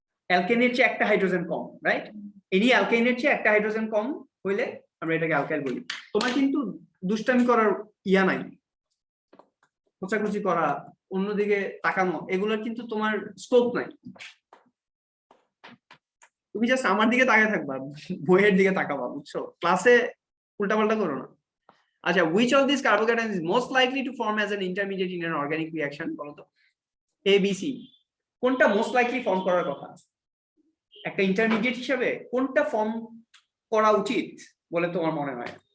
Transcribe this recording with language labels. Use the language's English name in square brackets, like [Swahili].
[Bangla] অ্যালকেনের চেয়ে একটা হাইড্রোজেন কম, right? Any অ্যালকেনের চেয়ে একটা হাইড্রোজেন কম হইলে আমরা এটাকে অ্যালকাইল বলি। তোমার কিন্তু দুষ্টামি করার ইয়া নাই, খোঁচাখুচি করা, অন্যদিকে তাকানো, এগুলোর কিন্তু তোমার স্কোপ নাই। তুমি জাস্ট আমার দিকে তাকিয়ে থাকবা, বইয়ের দিকে তাকাবা, বুঝছো? ক্লাসে উল্টাপাল্টা করো না। [English] আচ্ছা, which of these carbocations is most likely to form as an intermediate in an organic reaction? [Bangla] বলো তো, A, B, C কোনটা মোস্ট লাইকলি ফর্ম করার কথা? একটা ইন্টারমিডিয়েট হিসেবে কোনটা ফর্ম করা উচিত বলে তোমার মনে হয়?